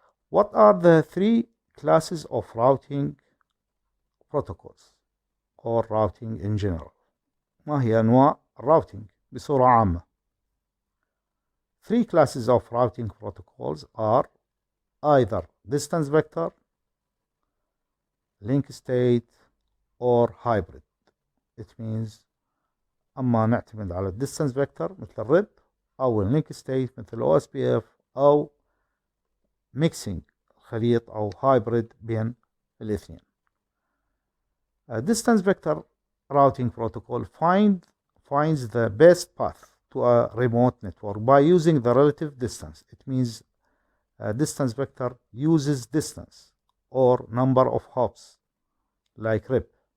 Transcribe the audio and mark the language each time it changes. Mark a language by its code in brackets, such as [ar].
[en] What are the three classes of routing protocols or routing in general؟ [ar] ما هي أنواع الراوتينج بصورة عامة؟ [en] Three classes of routing protocols are either distance vector, link state, or hybrid. It means [ar] أما نعتمد على distance vector مثل الريب أو link state مثل OSPF أو mixing خليط أو hybrid بين الاثنين. [en] A distance vector routing protocol finds the best path to a remote network by using the relative distance. It means a distance vector uses distance or number of hops like RIP.